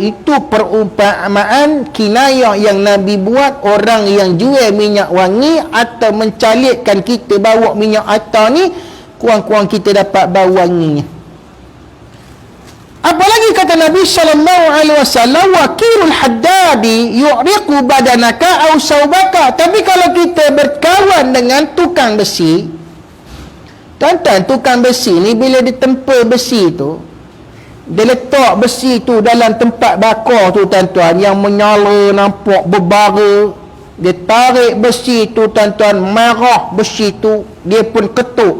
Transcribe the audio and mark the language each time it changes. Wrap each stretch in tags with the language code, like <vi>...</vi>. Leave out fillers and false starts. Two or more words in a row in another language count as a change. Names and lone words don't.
<ms>Itu perumpamaan kinayah yang Nabi buat. Orang yang jual minyak wangi atau mencalitkan kita bawa minyak atar ni, kurang-kurang kita dapat bau wanginya. Apalagi kata Nabi SAW,</ms> <ar>وكير الحداد يحرق بدنك أو ثوبك.</ar> <ms>Tapi kalau kita berkawan dengan tukang besi, tuan-tuan, tukang besi ni bila dia tempa besi tu, dia letak besi tu dalam tempat bakar tu tuan-tuan, yang menyala nampak berbara. Dia tarik besi tu tuan-tuan, marah besi tu, dia pun ketuk.</ms>